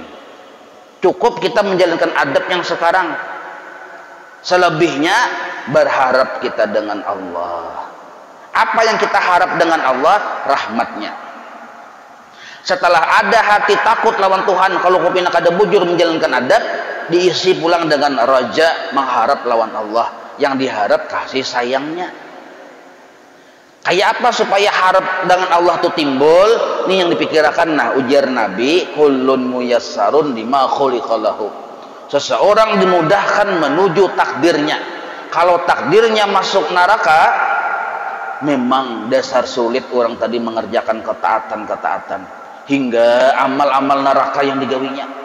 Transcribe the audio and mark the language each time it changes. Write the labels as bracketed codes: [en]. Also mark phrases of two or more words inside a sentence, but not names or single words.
[id] Cukup kita menjalankan adab yang sekarang. Selebihnya berharap kita dengan Allah. Apa yang kita harap dengan Allah? [bjn] Rahmatnya. Setelah ada hati takut lawan Tuhan, kalau kupina kada bujur menjalankan adab, diisi pulang dengan raja, mengharap lawan Allah. [id] Yang diharap kasih sayangnya. Kayak apa supaya harap dengan Allah itu timbul? Ini yang dipikirkan. Nah, ujar Nabi, [ar] كل ميسر لما خلق له. [id] Seseorang dimudahkan menuju takdirnya. Kalau takdirnya masuk neraka, memang dasar sulit orang tadi mengerjakan ketaatan hingga amal-amal neraka yang digawinya.